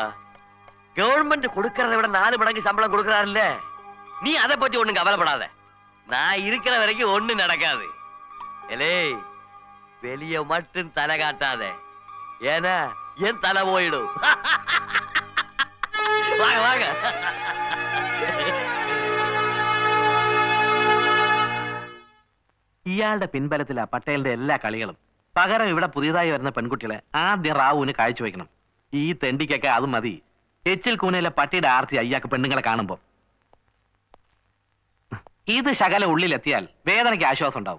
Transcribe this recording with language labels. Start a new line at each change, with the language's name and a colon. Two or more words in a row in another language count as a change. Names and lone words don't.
Tamil: கவர்மெண்ட் கொடுக்கறத விட 4 மடங்கு சம்பளம் கொடுக்கறாருல்ல, நீ அதை பத்தி ஒண்ணும் கவலைப்படாத. நான் இருக்கிற வரைக்கும் ஒண்ணும் நடக்காது. ஏலே, வெளிய மட்டும் தலை காட்டாத, ஏன்னா என் தலை போயிடும். வாங்க வாங்க.
Malayalam: ഇയാളുടെ പിൻബലത്തിലാ പട്ടേലിന്റെ എല്ലാ കളികളും. പകരം ഇവിടെ പുതിയതായി വരുന്ന പെൺകുട്ടികളെ ആദ്യം റാവുവിന് കാഴ്ചവെക്കണം. ഈ തെണ്ടിക്കൊക്കെ അത് മതി. എച്ചിൽ കൂനയിലെ പട്ടിയുടെ ആർത്തി അയ്യാക്ക് പെണ്ണുങ്ങളെ കാണുമ്പോ. ഇത് ശകല ഉള്ളിലെത്തിയാൽ വേദനയ്ക്ക് ആശ്വാസം ഉണ്ടാവും.